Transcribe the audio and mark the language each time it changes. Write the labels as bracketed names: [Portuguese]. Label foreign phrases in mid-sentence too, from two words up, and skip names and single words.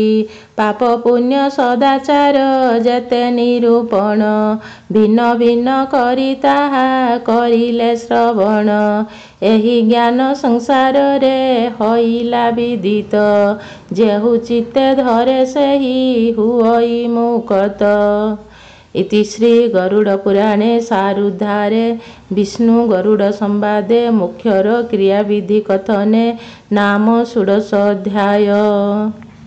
[Odia] ପାପ ପୁଣ୍ୟ ସଦାଚାର ଯେତେ ନିରୂପଣ। ଭିନ୍ନ ଭିନ୍ନ କରି ତାହା କରିଲେ ଶ୍ରବଣ। ଏହି ଜ୍ଞାନ ସଂସାରରେ ହଇଲା ବିଦିତ। ଯେହୁ ଚିତ୍ତେ ଧରେ ସେହି ହୁଅଇ ମୁକ୍ତ। [Sanskrit] इति श्री गरुड़ पुराणे सारुद्धारे विष्णु गरुड़ संवादे मुख्यर क्रियाविधि कथने नाम षोडशोऽध्याय।